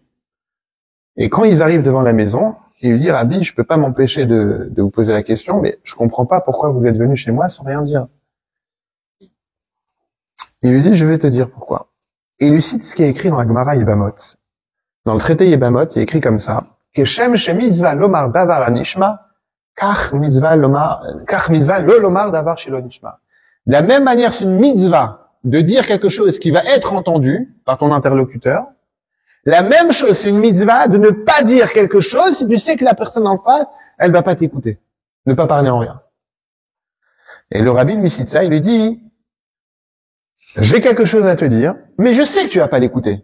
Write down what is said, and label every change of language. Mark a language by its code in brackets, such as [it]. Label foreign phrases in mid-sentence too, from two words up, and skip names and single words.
[fr] Et quand ils arrivent devant la maison, il lui dit, Rabbi, je peux pas m'empêcher de vous poser la question, mais je comprends pas pourquoi vous êtes venu chez moi sans rien dire. Il lui dit, je vais te dire pourquoi. Et il lui cite ce qui est écrit dans la Gemara Yebamot. Dans le traité Yebamot, il est écrit comme ça. [he] כשם שמצוה לומר דבר הנשמע, כך מצוה לא לומר דבר שלא נשמע. [fr] De la même manière, c'est une mitzvah de dire quelque chose qui va être entendu par ton interlocuteur. La même chose, c'est une mitzvah de ne pas dire quelque chose si tu sais que la personne en face, elle va pas t'écouter. Ne pas parler en rien. Et le rabbi lui cite ça, il lui dit, j'ai quelque chose à te dire, mais je sais que tu vas pas l'écouter.